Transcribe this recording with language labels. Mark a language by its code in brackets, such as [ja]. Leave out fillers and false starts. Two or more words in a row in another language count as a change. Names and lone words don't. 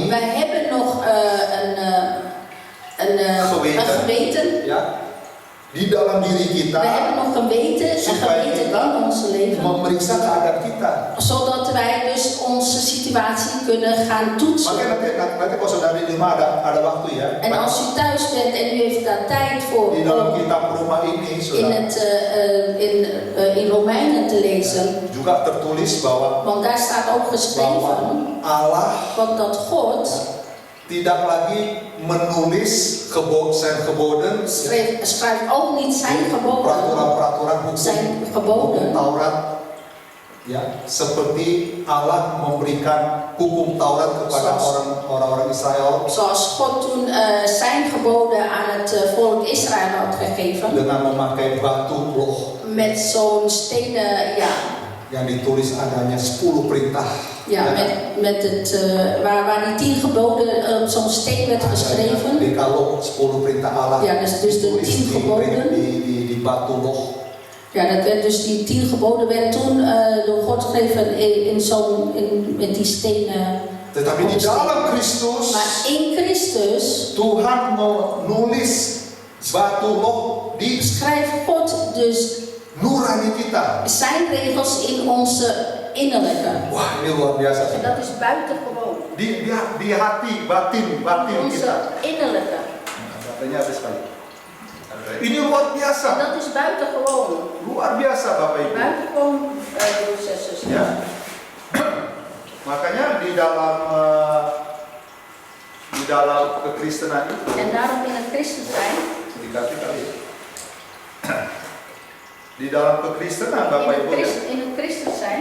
[nl] wij hebben nog een geweten. [id] Ya, di dalam diri kita. [nl] We hebben nog geweten en [id] Supaya [nl] geweten [id] kita [nl] in ons leven. [id] memeriksa keadaan kita. [nl] Zodat wij dus onze situatie kunnen gaan toetsen. [id] Makanya nanti kalau saudara di rumah ada waktu ya. [nl] En als u thuis bent en u heeft daar tijd voor [id] Di dalam [nl] om [id] kitab Roma ini [nl] in, [id] saudara, [nl] in Romeinen te lezen. [id] juga tertulis bahwa [nl] Want daar staat ook geschreven [id] Allah [nl] dat God [id] tidak lagi menulis [nl] zijn geboden, schrijft ook niet zijn geboden, [id] peraturan-peraturan [nl] zijn [id] hukum [nl] geboden. [id] Taurat, ya, seperti Allah memberikan hukum Taurat kepada orang-orang Israel [nl] Zoals God toen zijn geboden aan het volk Israël had gegeven. [id] dengan memakai batu loh [nl] Met zo'n stenen, ja. [id] yang ditulis adanya 10 perintah. [nl] Ja, met het, waar die 10 geboden op zo'n steen werd geschreven. [id] Dekaloog, 10 perintah Allah. [nl] Ja, dus de 10 geboden. [id] Di batu loh. [nl] Ja, dat werd dus die 10 geboden werd toen door God gegeven met die stenen. [id] Tetapi di dalam Kristus, [nl] Maar in Christus [id] Tuhan menulis batu loh di [nl] schrijft God dus [id] nurani kita. [nl] zijn regels in onze innerlijke. [id] Wah, ini luar biasa. [nl] En dat is buitengewoon. [id] Di hati, batin [nl] Onze [id] kita. [nl] innerlijke. [id] Katanya habis kali. Ini luar [nl] En [id] biasa. [nl] dat is buitengewoon. [id] Luar biasa, Bapak Ibu. [nl] Buitengewoon proces. [id] Ya. Makanya di dalam kekristenan itu [nl] En daarom in het christen zijn, [id] dikasih kali. Di dalam kekristenan, Bapak Ibu, [nl] in het christen zijn,